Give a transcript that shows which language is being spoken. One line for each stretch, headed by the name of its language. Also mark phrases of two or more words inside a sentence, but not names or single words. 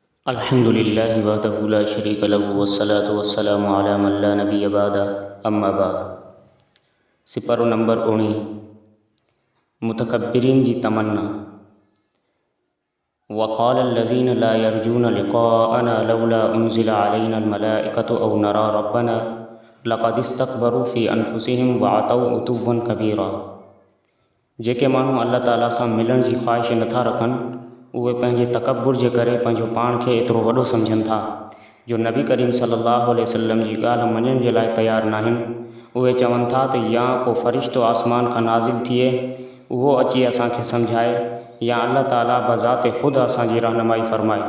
Arabic: الحمد لله وحده لا شريك له والصلاة والسلام على من لا نبي بعده أما بعد.
Sindhi: सिपरो नंबर 19 मुतकब्बिरीन जी तमन्ना।
Arabic: وقال الذين لا يرجون لقاءنا لولا أنزل علينا الملائكة أو نرى ربنا لقد استكبروا في أنفسهم وعتوا عتوا كبيرا.
Sindhi: जेके माण्हू अल्लाह ताला सां मिलण जी ख़्वाहिश नथा रखनि उहे पंहिंजे तकब्बुर जे करे पंहिंजो पाण खे एतिरो वॾो सम्झनि था जो नबी करीम
Arabic: صلى الله عليه وسلم
Sindhi: जी ॻाल्हि मञण जे लाइ तयारु नाहिनि। उहे चवनि था त या को फ़रिश्तो आसमान खां नाज़िल थिए उहो अची असांखे सम्झाए या अल्लाह ताला बज़ाते ख़ुदि असांजी रहनुमाई फ़रमाए।